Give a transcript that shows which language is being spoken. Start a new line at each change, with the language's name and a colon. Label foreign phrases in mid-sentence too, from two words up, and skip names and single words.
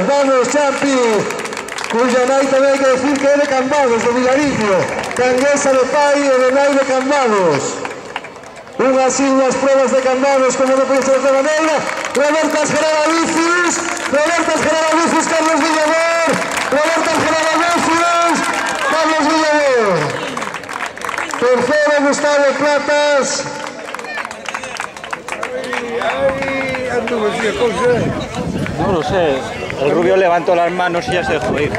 Galician: Vamos, Champi, cuya nai tamén hai que decir que é de Cambados, de Vilariño, canguesa de pai e de nai de Cambados. Unhas pruebas de Cambados, como non pode ser de outra maneira. Robertas Gerardo Lucis, Carlos Villamor. Carlos Villamor.
Spanish: Tercero, Gustavo Platas. No lo sé. El rubio levantó las manos y ya se dejó ir.